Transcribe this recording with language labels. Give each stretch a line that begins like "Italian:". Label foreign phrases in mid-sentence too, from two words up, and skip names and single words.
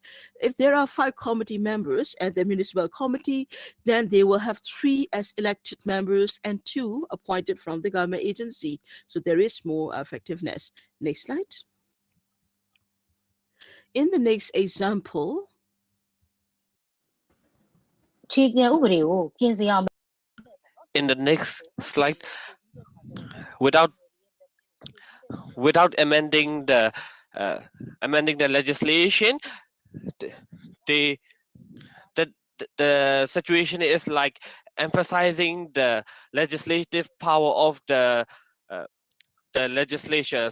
English: If there are 5 committee members at the municipal committee, then they will have 3 as elected members and 2 appointed from the government agency. So there is more effectiveness. Next slide. In the next example,
Burmese: ခြေကံဥပဒေကိုပြင်ဆင်ရမယ်
English: In the next slide, without amending the legislation, the situation is like emphasizing the legislative power of the legislatures.